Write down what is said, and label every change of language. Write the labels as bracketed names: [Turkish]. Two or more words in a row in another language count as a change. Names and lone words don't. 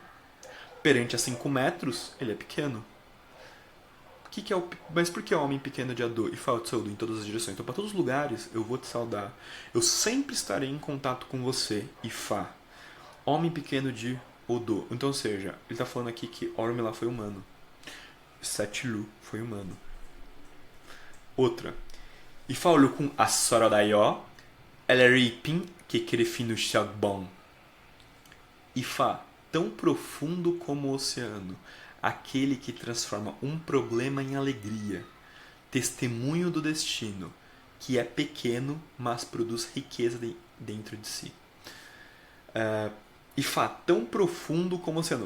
[Portuguese] Perante a 5 metros, ele é pequeno. Mas por que é homem pequeno de Adô e fala de saúde em todas as direções? Então, para todos os lugares, eu vou te saudar. Eu sempre estarei em contato com você, Ifá. Homem pequeno de Odô. Então, ou seja, ele está falando aqui que Orumilá foi humano. Setilu foi humano. Outra. [Yoruba] Ifá olukun asorodaió, eleripin kekerefinu shagbon. [Portuguese] Ifá, tão profundo como o oceano, aquele que transforma um problema em alegria, testemunho do destino, que é pequeno, mas produz riqueza dentro de si. Ifá, tão profundo como o oceano.